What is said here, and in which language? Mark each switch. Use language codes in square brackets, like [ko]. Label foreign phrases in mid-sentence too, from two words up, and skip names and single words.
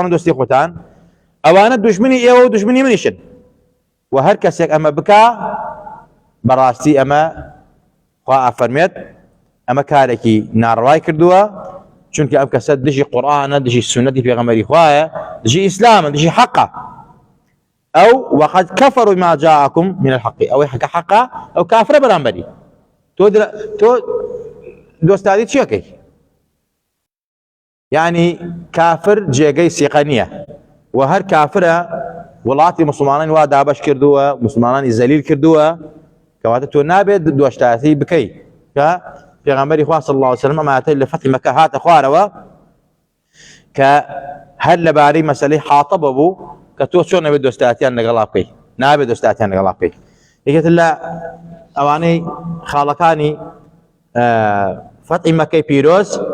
[ckb] و دۆستی خۆتان ئەوانە دوژمنی ئێوە و دوژمنی منیشن و هەر کەسێک ئەمە بکا بەڕاستی ئەمە خوا ئەفەرمێت ئەمە کارێکی ناڕەوای کردووە چونکە ئەم کەسە دژی قورئانە دژی سونەتی پێغەمبەری خوایە دژی ئیسلامە دژی حەقە ئەو [ar] وقد كفروا ما جاءكم من الحق [ckb] ئەوەی حەقە ئەو کافرە بەرامبەری تۆ دۆستادی چیەکەی یعنی کافر جێگەی سیقە نییە و هەر کافرە وڵاتی مسلمانانی وا دابەش کردووە مسلمانانی زەلیل کردووە کەواتە تۆ نابێت دۆشتایەتی بکەیت کە پێغەمبەری خوا [ar] صلی الله علیه وسلم [ckb] ئەماتەی لە فەتحی مەکە هاتە خوارەوە کە هەر لەبارەی مەسەلەی حاتەبە بوو کە تۆ چۆن نەبێت دۆستایەتیان لەگەڵا بکەیت نابێت دۆستایەتیان لەگەڵا بکەیت یەکێتر لە ئەوانەی خاڵەکانی فەتحی مەکەی پیرۆز